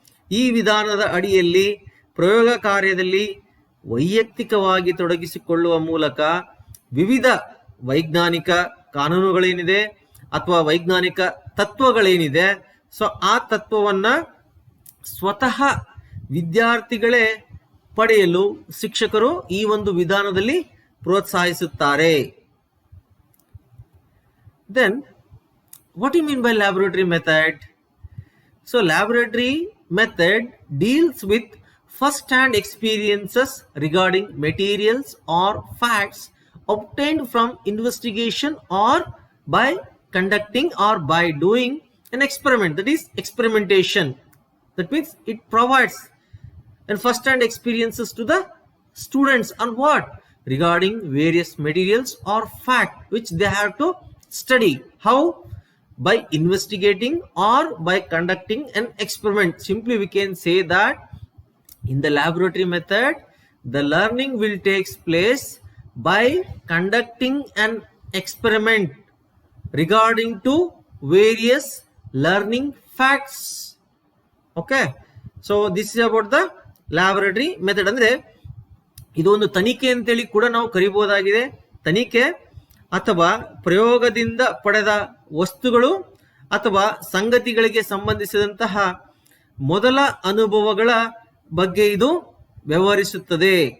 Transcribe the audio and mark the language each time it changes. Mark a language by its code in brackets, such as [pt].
[kn] ಈ ವಿಧಾನದ ಅಡಿಯಲ್ಲಿ ಪ್ರಯೋಗ ಕಾರ್ಯದಲ್ಲಿ ವೈಯಕ್ತಿಕವಾಗಿ ತೊಡಗಿಸಿಕೊಳ್ಳುವ ಮೂಲಕ ವಿವಿಧ ವೈಜ್ಞಾನಿಕ ಕಾನೂನುಗಳೇನಿದೆ ಅಥವಾ ವೈಜ್ಞಾನಿಕ ತತ್ವಗಳೇನಿದೆ, ಸೊ ಆ ತತ್ವವನ್ನ ಸ್ವತಃ ವಿದ್ಯಾರ್ಥಿಗಳೇ ಪಡೆಯಲು ಶಿಕ್ಷಕರು ಈ ಒಂದು ವಿಧಾನದಲ್ಲಿ ಪ್ರೋತ್ಸಾಹಿಸುತ್ತಾರೆ. [en] Then what do you mean by laboratory method? So laboratory method deals with first-hand experiences regarding materials or facts obtained from investigation or by conducting or by doing an experiment. That is experimentation. That means it provides and first-hand experiences to the students on what? Regarding various materials or fact which they have to study. How? By investigating or by conducting an experiment. Simply we can say that in the laboratory method, the learning will take place by conducting an experiment regarding to various learning facts. Okay, so this is about the laboratory method. [kn] ಅಂದ್ರೆ ಇದು ಒಂದು ತನಿಖೆ ಅಂತೇಳಿ ಕೂಡ ನಾವು ಕರಿಬಹುದಾಗಿದೆ. ತನಿಖೆ ಅಥವಾ ಪ್ರಯೋಗದಿಂದ ಪಡೆದ ವಸ್ತುಗಳು ಅಥವಾ ಸಂಗತಿಗಳಿಗೆ ಸಂಬಂಧಿಸಿದಂತಹ ಮೊದಲ ಅನುಭವಗಳ ಬಗ್ಗೆ ಇದು ವ್ಯವಹರಿಸುತ್ತದೆ.